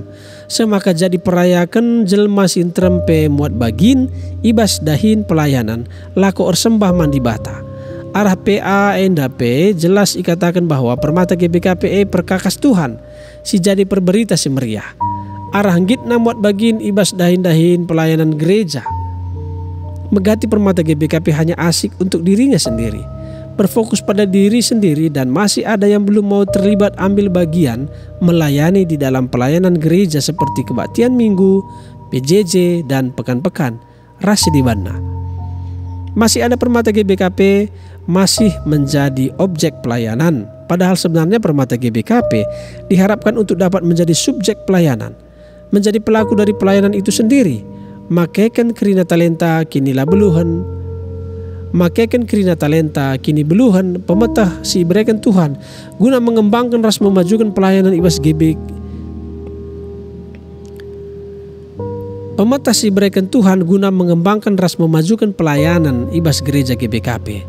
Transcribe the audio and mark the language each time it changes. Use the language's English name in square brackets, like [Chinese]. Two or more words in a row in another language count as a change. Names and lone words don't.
[Batak Karo] Semaka jadi perayakan jelma sinterem pe muat bagin ibas dahin pelayanan laku orsembah mandi bata. Arah PA endape jelas ikatakan [Indonesian] bahwa permata GBKP perkakas Tuhan. [Batak Karo] Si jadi perberita si meriah. Arah gitna muat bagin ibas dahin-dahin pelayanan gereja. [Indonesian] Megati permata GBKP hanya asik untuk dirinya sendiri. Berfokus pada diri sendiri dan masih ada yang belum mau terlibat ambil bagian melayani di dalam pelayanan gereja seperti kebaktian minggu, PJJ dan pekan-pekan. Rasi di mana? Masih ada permata GBKP masih menjadi objek pelayanan. Padahal sebenarnya permata GBKP diharapkan untuk dapat menjadi subjek pelayanan. Menjadi pelaku dari pelayanan itu sendiri. [Batak Karo] Makaikan kerina talenta kini labeluhan. Makaikan kerina talenta kini beluhan pemetah si berikan Tuhan. [Indonesian] Guna mengembangkan ras memajukan pelayanan ibas GBK. Pemetah si berikan Tuhan guna mengembangkan ras memajukan pelayanan ibas gereja GBKP.